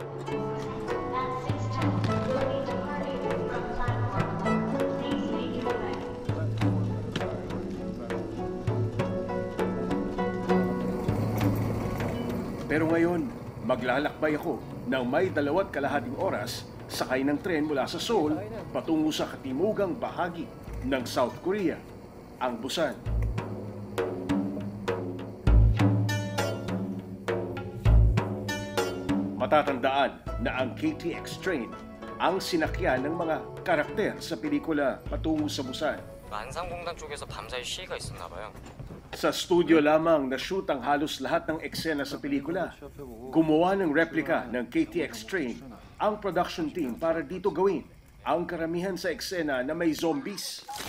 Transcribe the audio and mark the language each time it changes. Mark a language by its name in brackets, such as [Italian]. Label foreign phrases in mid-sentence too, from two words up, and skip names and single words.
[Filipino] Pero ngayon, maglalakbay ako ng may 2.5 oras sakay ng tren mula sa Seoul patungo sa katimugang bahagi ng South Korea, ang Busan. Matatandaan na ang KTX train ang sinakyan ng mga karakter sa pelikula patungo sa Busan. [Korean] 만상공단 쪽에서 밤사이 시위가 있었나 봐요. [Filipino] Sa studio lamang na-shoot ang halos lahat ng eksena sa pelikula. Gumawa ng replika ng KTX train ang [English] production team [Filipino] para dito gawin ang karamihan sa eksena na may zombies.